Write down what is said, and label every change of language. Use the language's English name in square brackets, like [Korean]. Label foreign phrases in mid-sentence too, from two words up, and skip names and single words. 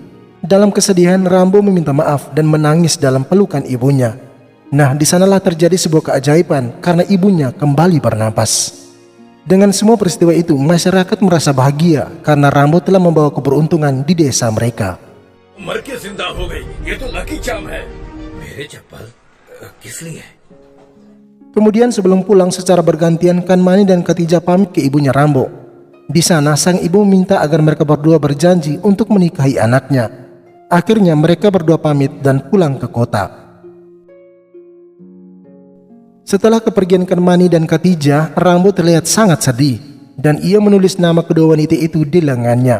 [Indonesian] Dalam kesedihan, Rambo meminta maaf dan menangis dalam pelukan ibunya. Nah, di sanalah terjadi sebuah keajaiban karena ibunya kembali bernapas. Dengan semua peristiwa itu, masyarakat merasa bahagia karena Rambo telah membawa keberuntungan di desa mereka. [Hindi] मर के जिंदा हो गई, ये तो [English] lucky charm [Hindi] है। मेरे चप्पल किस लिए? [Indonesian] Kemudian sebelum pulang secara bergantian, Kanmani dan Khadijah pamit ke ibunya Rambo. Di sana sang ibu meminta agar mereka berdua berjanji untuk menikahi anaknya. Akhirnya mereka berdua pamit dan pulang ke kota. Setelah kepergian Kanmani dan Khadijah, Rambo terlihat sangat sedih dan ia menulis nama kedua wanita itu di lengannya.